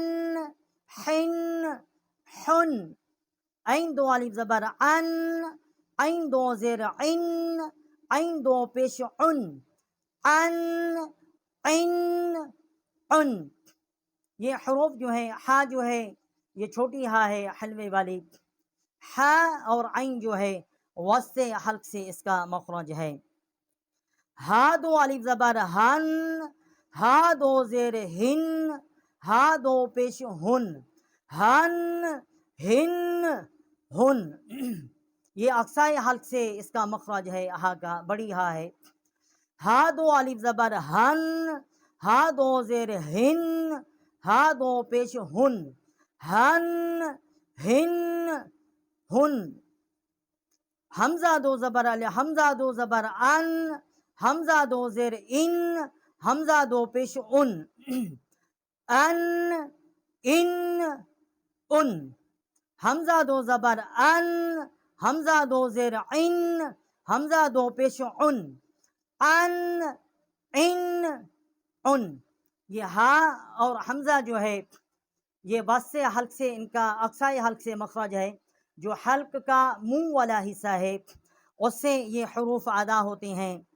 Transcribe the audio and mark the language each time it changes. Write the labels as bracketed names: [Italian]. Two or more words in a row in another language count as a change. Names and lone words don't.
[Urdu] حن حن، عین دو الف زبر عن، عین دو زیر عن، عین دو پیش عن، عن عن عن، یہ حروف جو ہے ہا جو ہے یہ چھوٹی ہا ہے حلوے والی، ہا اور عین جو ہے وسط حلق سے اس کا مخرج ہے۔ ہا دو الف زبر ہن، ہا دو زیر ہن، ہا دو پیش ہن، ہن ہن ہن، یہ اقصائے حلق سے اس کا مخرج ہے، ہا کا بڑی ہا ہے۔ ہا دو الف زبر ہن، ہا دو زیر ہن، ہا دو پیش ہن، ہن ہن ہن، حمزہ دو زبر حمزہ دو زبر ان، حمزہ دو زیر ان، حمزہ دو پیش ان، ان ان ان، حمزہ دو زبر ان، حمزہ دو زیر ان، حمزہ دو پیش ان، ان ان ان، یہ ہا اور حمزہ جو ہے یہ وسط حلق سے ان کا اقصائے حلق سے مخرج ہے، جو حلق کا منہ والا حصہ ہے اس سے یہ حروف ادا ہوتے ہیں۔